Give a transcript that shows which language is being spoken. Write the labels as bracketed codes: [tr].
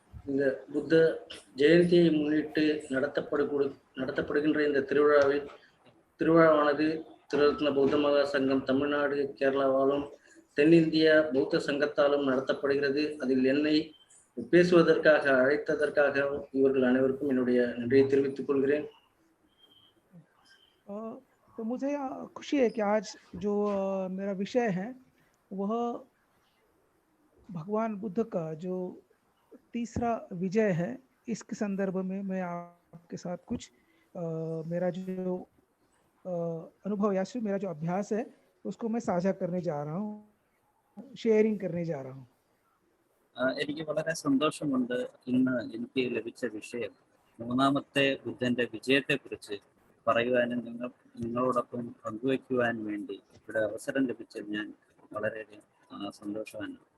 [ta] இந்த புத்த ஜெயந்தியை முன்னிட்டு நடத்தப்படுகின்ற இந்த திருவிழாவானது திருரத்ன பௌத்த மகா சங்கம் தமிழ்நாடு, கேரளாவாலும் தென்னிந்திய பௌத்த சங்கத்தாலும் நடத்தப்படுகிறது. அதில் என்னை பேசுவதற்காக அழைத்ததற்காக இவர்கள் அனைவருக்கும் என்னுடைய நன்றியை தெரிவித்துக் கொள்கிறேன். [hi] तो मुझे खुशी है कि आज जो मेरा विषय है वह भगवान बुद्ध का जो तीसरा विजय है, इसके संदर्भ में मैं आपके साथ कुछ मेरा जो अनुभव या मेरा जो अभ्यास है उसको मैं साझा करने जा रहा हूँ, ഷെയറിംഗ് करने जा रहा हूँ. [ml] എനിക്ക് വളരെ സന്തോഷമുണ്ട് ഇന്ന് എനിക്ക് ലഭിച്ച വിഷയം മൂന്നാമത്തെ ബുദ്ധന്റെ വിജയത്തെക്കുറിച്ച് പറയുവാനും നിങ്ങളോടൊപ്പം പങ്കുവയ്ക്കുവാൻ വേണ്ടി ഇവിടെ അവസരം ലഭിച്ചത് ഞാൻ വളരെയധികം சந்தோஷவான்.